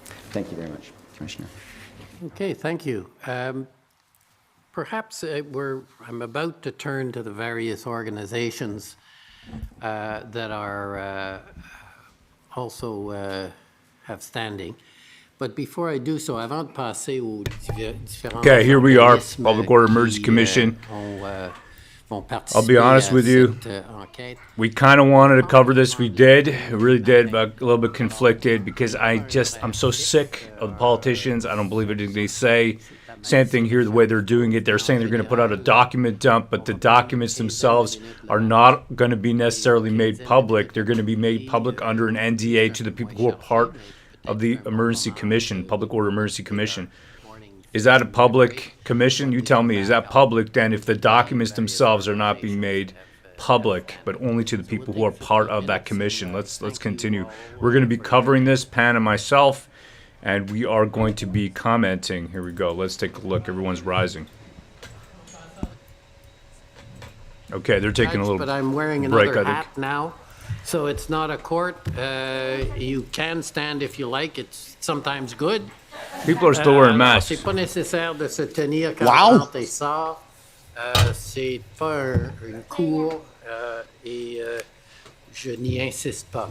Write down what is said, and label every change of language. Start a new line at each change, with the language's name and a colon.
English: Thank you very much, Commissioner. Okay, thank you. Perhaps I'm about to turn to the various organizations that are also have standing. But before I do so,
French: avant de passer aux différents
English: Okay, here we are, Public Order Emergency Commission. I'll be honest with you, we kind of wanted to cover this. We did, we really did, but a little bit conflicted because I'm so sick of the politicians. I don't believe anything they say. Same thing here, the way they're doing it. They're saying they're going to put out a document dump, but the documents themselves are not going to be necessarily made public. They're going to be made public under an NDA to the people who are part of the Emergency Commission, Public Order Emergency Commission. Is that a public commission? You tell me. Is that public then if the documents themselves are not being made public, but only to the people who are part of that commission? Let's continue. We're going to be covering this, Pan and myself, and we are going to be commenting. Here we go. Let's take a look. Everyone's rising. Okay, they're taking a little break. But I'm wearing another hat now. So it's not a court. You can stand if you like. It's sometimes good. People are still wearing masks.
French: C'est pas nécessaire de se tenir quand on rentre et sort. C'est pas une cour et je n'y insiste pas.